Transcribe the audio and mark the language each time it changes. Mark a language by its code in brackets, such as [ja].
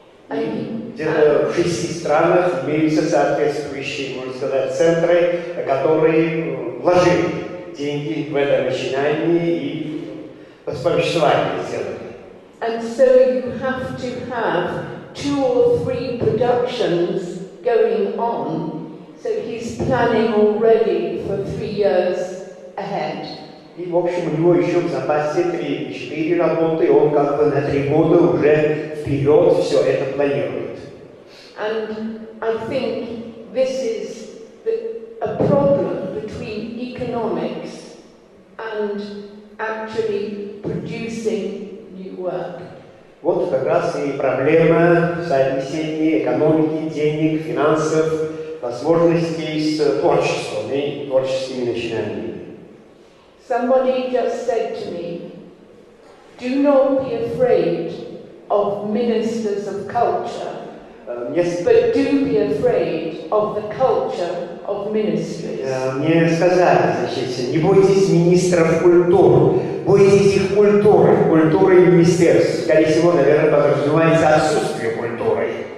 [ru] Где-то в 6 странах имеются соответствующие, можно сказать, центры, которые вложили деньги в это начинание и повествование сделали. [en] And so you have to have 2 or 3 productions going on. So he's planning already for 3 years ahead. [ru] И, в общем, у него еще в запасе 3-4 работы, он как бы на 3 года уже вперед все это планирует. [en] And I think this is a problem between economics and actually producing new work. [ru] Вот как раз и проблема соотнесения экономики, денег, финансов, возможностей с творчеством и творческими начинаниями. [en] Somebody just said to me, do not be afraid of ministers of culture, but do be afraid of the culture of ministries. [ru] Мне сказали, значит, не бойтесь министров культуры, бойтесь их культуры министерств. Скорее всего, наверное, подразумевается отсутствие культуры.